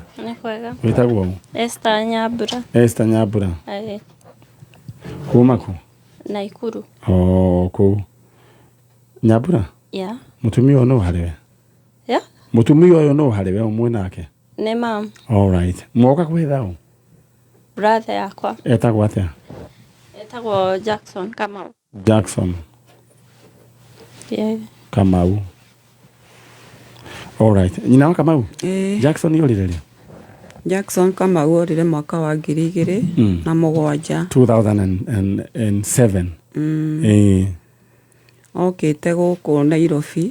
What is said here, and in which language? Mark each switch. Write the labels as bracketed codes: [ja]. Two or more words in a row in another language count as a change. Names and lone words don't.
[ki] Ni kwega. Witagwo Esther Nyambura. Esther Nyambura. Ai. Kuma ku? Naikuru. Ku Nyambura? Yeah. Mutumia no hariwe? Yeah. Mutumia uyu no hariwe umwe nake? Ni mam. [en] All right. [ki] Mwoka kwithao? Brother yakwa. Etagwo atia? Etagwo Jackson Kamau. Jackson. Yeah. Kamau. [en] All right. [ki] Nyina wa Kamau? Jackson yorire ri? Jackson Kamau orire mwaka wa 2007. 2007. Okite guku Nairobi.